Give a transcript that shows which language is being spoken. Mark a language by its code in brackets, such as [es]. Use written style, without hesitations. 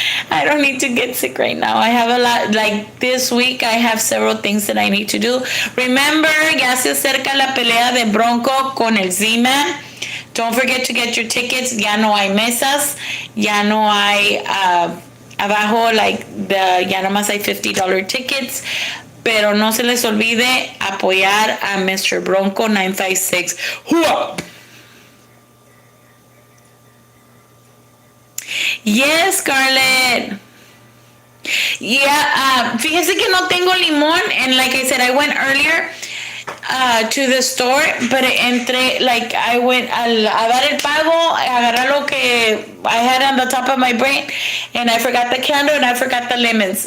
[en] I don't need to get sick right now. I have a lot, like this week, I have several things that I need to do. Remember, [es] ya se acerca la pelea de Bronco con el Z-Man. [en] Don't forget to get your tickets. [es] Ya no hay mesas. Ya no hay abajo, [en] like ya nomás hay $50 tickets. [es] Pero no se les olvide apoyar a Mr. Bronco 956. ¡Hua! [en] Yes, Scarlett. Yeah, [es] fíjese que no tengo limón. [en] And like I said, I went earlier to the store, but I went [es] a dar el pago, agarrar lo que [en] I had on the top of my brain, and I forgot the candle and I forgot the lemons.